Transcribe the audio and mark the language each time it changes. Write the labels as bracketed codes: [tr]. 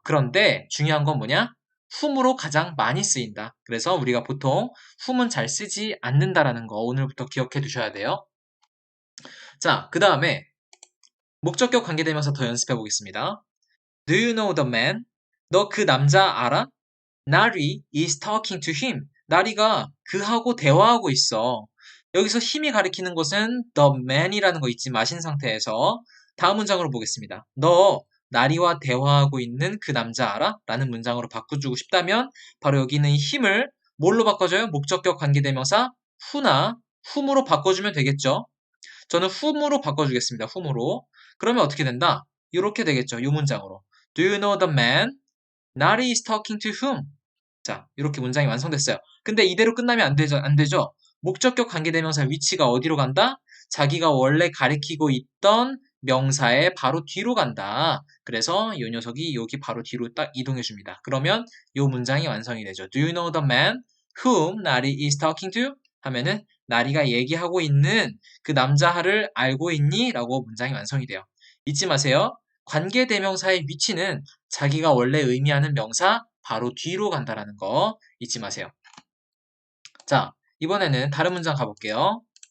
[ko] 그런데 중요한 건 뭐냐? whom으로 가장 많이 쓰인다. 그래서 우리가 보통 whom은 잘 쓰지 않는다라는 거 오늘부터 기억해 두셔야 돼요. 자, 그 다음에 목적격 관계대명사 더 연습해 보겠습니다. [en] Do you know the man? [ko] 너 그 남자 알아? [en] 나리 is talking to him. [ko] 나리가 그하고 대화하고 있어. 여기서 힘이 가리키는 것은 the man이라는 거 잊지 마신 상태에서 다음 문장으로 보겠습니다. 너 나리와 대화하고 있는 그 남자 알아? 라는 문장으로 바꿔주고 싶다면 바로 여기 있는 이 힘을 뭘로 바꿔줘요? 목적격 관계대명사 who나 whom으로 바꿔주면 되겠죠. 저는 whom으로 바꿔주겠습니다. whom으로. 그러면 어떻게 된다? 이렇게 되겠죠. 이 문장으로. [en] Do you know the man? Nari is talking to whom? [ko] 자, 이렇게 문장이 완성됐어요. 근데 이대로 끝나면 안 되죠. 안 되죠. 목적격 관계대명사 위치가 어디로 간다? 자기가 원래 가리키고 있던 명사의 바로 뒤로 간다. 그래서 이 녀석이 여기 바로 뒤로 딱 이동해 줍니다. 그러면 이 문장이 완성이 되죠. [en] Do you know the man whom Nari is talking to? [ko] 하면은 나리가 얘기하고 있는 그 남자를 알고 있니? 라고 문장이 완성이 돼요. 잊지 마세요. 관계대명사의 위치는 자기가 원래 의미하는 명사 바로 뒤로 간다라는 거 잊지 마세요. 자, 이번에는 다른 문장 가볼게요.